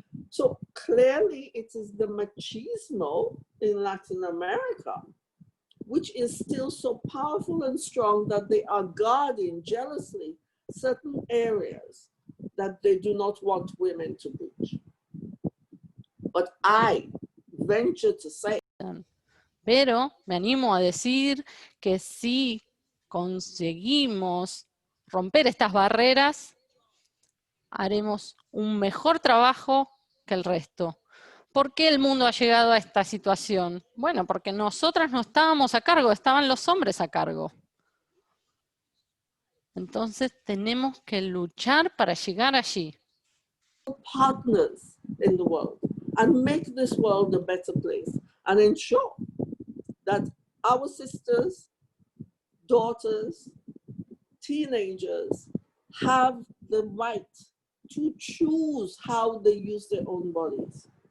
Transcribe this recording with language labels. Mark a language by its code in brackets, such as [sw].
[en] So clearly it is the machismo in Latin America which is still so powerful and strong that they are guarding jealously certain areas that they do not want women to reach. But I venture to say, [es] pero me animo a decir que si conseguimos romper estas barreras, haremos un mejor trabajo que el resto. ¿Por qué el mundo ha llegado a esta situación? Bueno, porque nosotras no estábamos a cargo, estaban los hombres a cargo. Entonces tenemos que luchar para llegar allí. [en] Partners in the world and make this world a better place and ensure that our sisters, daughters, teenagers have the right to choose how they use their own bodies.